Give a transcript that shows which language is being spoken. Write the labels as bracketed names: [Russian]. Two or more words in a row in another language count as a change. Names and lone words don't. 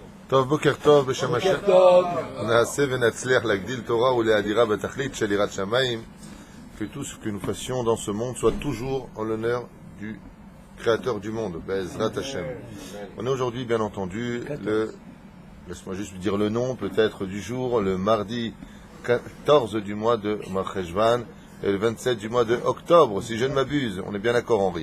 [Hebrew] טוב, בוקר טוב, בשם השם. בוקר טוב. נעשה ונצליח להגדיל תורה ולהאדירה בתכלית של יראת שמיים. [French] Que tout ce que nous fassions dans ce monde soit toujours en l'honneur du Créateur du monde, [Hebrew] בעזרת השם. [French] On est aujourd'hui, bien entendu, laisse-moi juste dire le nom, peut-être du jour, le mardi 14 du mois de Marcheshvan et le 27 du mois de octobre, si je ne m'abuse. On est bien d'accord, Henri.